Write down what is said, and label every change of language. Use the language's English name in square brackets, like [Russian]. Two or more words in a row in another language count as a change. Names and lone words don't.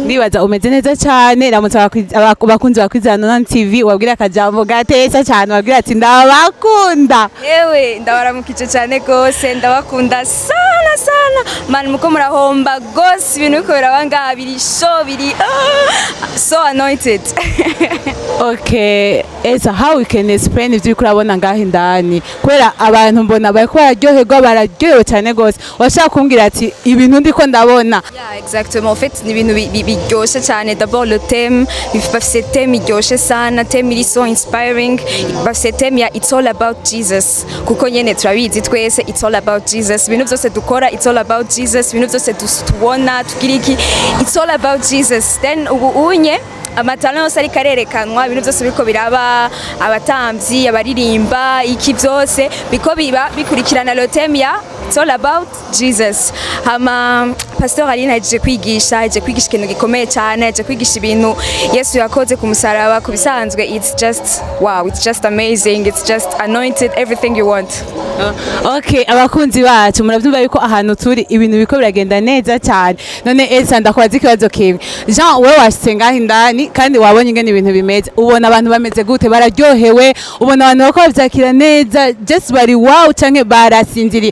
[Rundi] Ndibaza umeze neza cyane, ramutse abakunzi bakwizera Nyonan TV wabwira akajambo gatesa cyane, wabwira ati ndabakunda. Yewe ndabaramukije cyane gose, ndabakunda sana man, muko murahomba gose, ibintu biko birabanga biri show biri [English] so anointed. [Rundi] Okay, Elsa, [English] how we can explain [Rundi] ivyo kurabona ngaho indani? Kwera abantu mbona bariko bararyohewe cyane gose. Washaka kumbwira ati ibintu ndiko ndabona. [French] Yeah, exactement. En fait, [Rundi] ni ibintu biryoshe cyane. [French] D'abord le thème, [Rundi] bafise thème iryoshe sana, thème iri [English] so inspiring. [Rundi] Bafise thème ya [English] it's all about Jesus. [Rundi] Kuko nyene turabizi twese [English] it's all about Jesus. [Rundi] Ibintu byose dukora [English] it's all about Jesus. [Rundi] Ibintu byose tubona tukiriki [English] it's all about Jesus. [Rundi] Then unye amatara yose ari karerekanwa, ibintu byose biko biraba, abatamvyi, abaririmba, iki byose biko biba bikurikirana [French] le thème [Rundi] ya [English] it's all about Jesus. [Rundi] Hama Pastor Aline aje kwigisha ikintu gikomeye cyane, aje kwigisha ibintu Yesu yakoze ku musaraba. [English] Kubisanzwe it's just wow, it's just amazing, it's just anointed, everything you want. [Rundi] Okay, abakunzi bacu murabyumva yuko ahantu turi ibintu biko biragenda neza cyane. None Elsa, ndakwaza ikibazo kimwe. Jean, wewe washenga indani kandi wabonye ingene ibintu bimeze, ubona abantu bameze gute? Bararyohewe? Ubona abantu bako bavyakira neza, just bari wow canke barasinziriye?